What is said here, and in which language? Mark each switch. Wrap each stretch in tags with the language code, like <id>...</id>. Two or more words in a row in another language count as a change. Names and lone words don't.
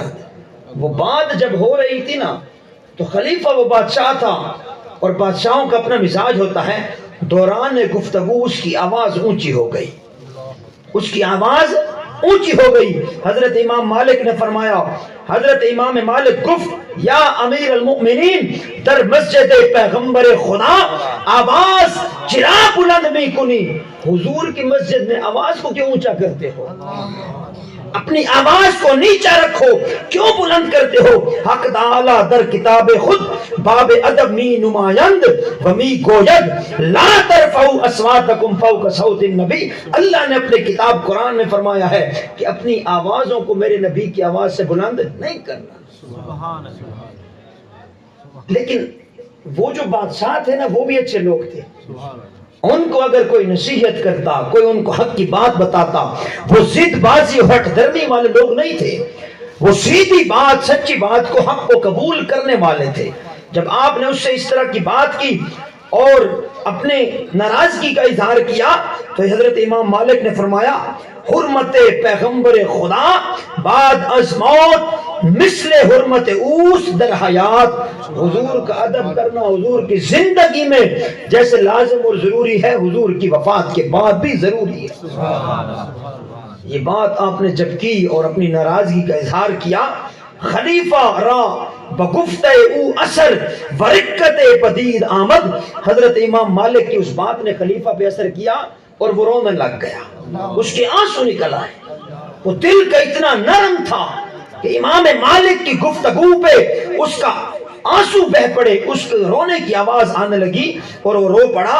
<ur>وہ بات جب ہو رہی تھی نا تو خلیفہ وہ بادشاہ تھا اور بادشاہوں کا اپنا مزاج ہوتا ہے, دوران گفتگو اس کی آواز اونچی ہو گئی, اس کی آواز اونچی ہو گئی.</ur> <fa>حضرت امام مالک</fa> <ur>نے فرمایا,</ur> <fa>حضرت امام مالک گفت یا امیر المؤمنین در مسجد پیغمبر خدا آواز چرا بلند میں کنی.</fa> <ur>حضور کی مسجد میں آواز کو کیوں اونچا کرتے ہو, اپنی آواز کو نیچا رکھو, کیوں بلند کرتے ہو.</ur> <fa>حق تعالی در کتاب خود باب ادب می نمایند و می گوید</fa> <ar>لا ترفعوا اصواتکم فوق صوت النبی.</ar> <ur>اللہ نے اپنے کتاب قرآن میں فرمایا ہے کہ اپنی آوازوں کو میرے نبی کی آواز سے بلند نہیں کرنا. لیکن وہ جو بادشاہ تھے نا وہ بھی اچھے لوگ تھے. ان کو اگر کوئی نصیحت کرتا, کوئی ان کو حق کی بات بتاتا, وہ ضد بازی اور ہٹ دھرمی والے لوگ نہیں تھے. وہ سیدھی بات, سچی بات کو, حق کو قبول کرنے والے تھے. جب آپ نے اس سے اس طرح کی بات کی اور اپنے ناراضگی کا اظہار کیا تو حضرت امام مالک نے فرمایا</ur> <fa>حرمت پیغمبر خدا بعد از موت مثل حرمت اوس در حیات.</fa> <ur>حضور کا ادب کرنا حضور کی زندگی میں جیسے لازم اور ضروری ہے, حضور کی وفات کے بعد بھی ضروری ہے. یہ بات آپ نے جب کی اور اپنی ناراضگی کا اظہار کیا,</ur> <fa>خلیفہ را بگفت او اثر ورکت پدید آمد.</fa> <ur>حضرت امام مالک کی اس بات نے خلیفہ پہ اثر کیا اور وہ رونے لگ گیا, اس کے آنسو نکل آئے. وہ دل کا اتنا نرم تھا کہ امام مالک کی گفتگو پہ اس کا آنسو بہ پڑے, اس کے رونے کی آواز آنے لگی اور وہ رو پڑا.</ur>